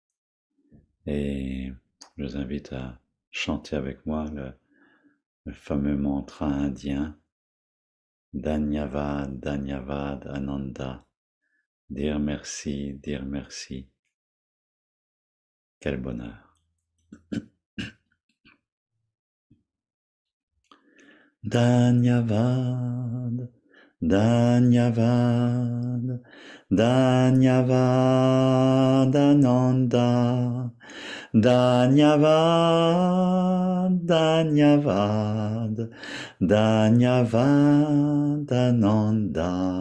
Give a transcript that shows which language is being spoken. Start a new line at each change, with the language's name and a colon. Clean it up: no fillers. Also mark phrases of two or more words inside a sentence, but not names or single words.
French: Et je vous invite à chanter avec moi le fameux mantra indien
Hindi: धन्यवाद, धन्यवाद, Ananda.
French: Dire merci, dire merci. Quel bonheur.
Hindi: धन्यवाद, धन्यवाद, धन्यवाद, आनंद. धन्यवाद, धन्यवाद, धन्यवाद, आनंद.